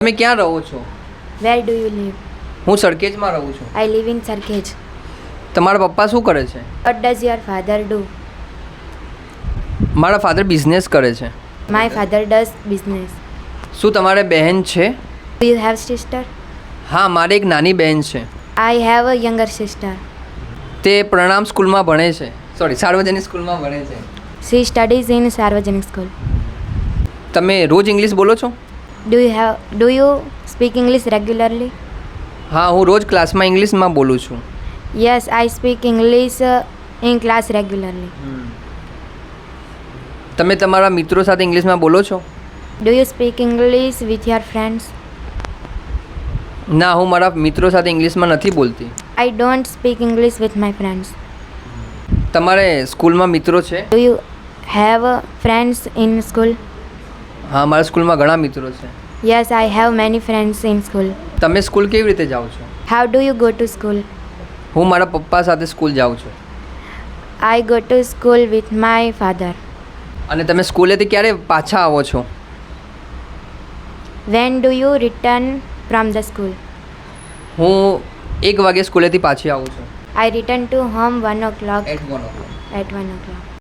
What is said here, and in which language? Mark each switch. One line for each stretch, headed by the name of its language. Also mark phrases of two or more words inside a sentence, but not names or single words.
Gujarati: તમે ક્યાં રહો છો?
English: Where do you live?
Gujarati: હું સરખેજમાં રહું છું.
English: I live in Sarkhej.
Gujarati: તમારા પપ્પા શું કરે છે?
English: What does your father do?
Gujarati: મારા ફાધર બિઝનેસ કરે છે.
English: My father does business.
Gujarati: શું તમારે બહેન છે?
English: Do you have sister?
Gujarati: હા, મારી એક નાની બહેન છે.
English: I have a younger sister.
Gujarati: તે પ્રણામ સ્કૂલમાં ભણે છે. સાર્વજનિક સ્કૂલમાં ભણે છે.
English: She studies in Sarvajanik school.
Gujarati: તમે રોજ ઇંગ્લિશ બોલો છો?
English: Do you speak English regularly?
Gujarati: હા, હું રોજ ક્લાસમાં ઇંગ્લિશમાં બોલું છું.
English: Yes, I speak English in class regularly.
Gujarati: તમે તમારા મિત્રો સાથે ઇંગ્લિશમાં બોલો છો?
English: Do you speak English with your friends?
Gujarati: ના, હું મારા મિત્રો સાથે ઇંગ્લિશમાં નથી બોલતી.
English: I don't speak English with my friends.
Gujarati: તમારે સ્કૂલમાં મિત્રો છે?
English: Do you have friends in school?
Gujarati: હા, મારા સ્કૂલમાં ઘણા મિત્રો છે.
English: Yes, I have many friends in school.
Gujarati: તમે સ્કૂલ કેવી રીતે જાઓ છો?
English: How do you go to school?
Gujarati: હું મારા પપ્પા સાથે સ્કૂલ જાઉં છું.
English: I go to school with my father.
Gujarati: અને તમે સ્કૂલેથી ક્યારે પાછા આવો છો?
English: When do you return from the school?
Gujarati: હું 1 વાગે સ્કૂલેથી પાછી આવું છું.
English: I return to home 1 o'clock. At 1 o'clock. At 1 o'clock.